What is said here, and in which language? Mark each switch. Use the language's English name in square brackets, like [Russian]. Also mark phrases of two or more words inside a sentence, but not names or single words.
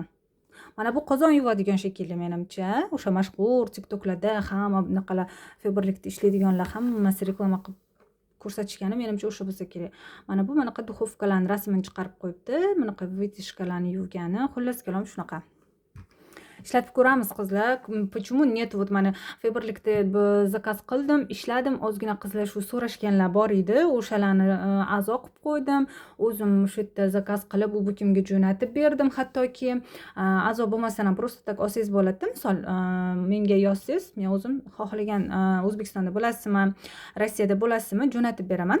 [Uzbek] Mana bu qozon yuvadigan shekilli menimcha. O'sha mashhur TikToklarda hamma bunaqalar Faberlicda ishlaydiganlar hammasi reklama qilib ko'rsatishgani menimcha o'sha bo'lsa kerak. Mana bu manaqa duxovkalarning rasmini chiqarib qo'yibdi. Bunaqa vitishkalarni yuvgani. Xullas kalom shunaqa. Ishlatib ko'ramiz qizlar. [Russian] Почему нет? [Uzbek] Вот mana Faberlicda zakaz qildim, ishladim. Ozgina qizlar shu so'rashganlar bor edi. O'shalarni a'zo qilib qo'ydim. O'zim shu yerda zakaz qilib, u butimga jo'natib berdim. Hattoki a'zo bo'lmasdan ham [Russian] просто так [Uzbek] olsangiz bo'ladi. Misol, menga yozsangiz, men o'zim xohlagan O'zbekistonda bo'lasizmi, Rossiyada bo'lasizmi, jo'natib beraman.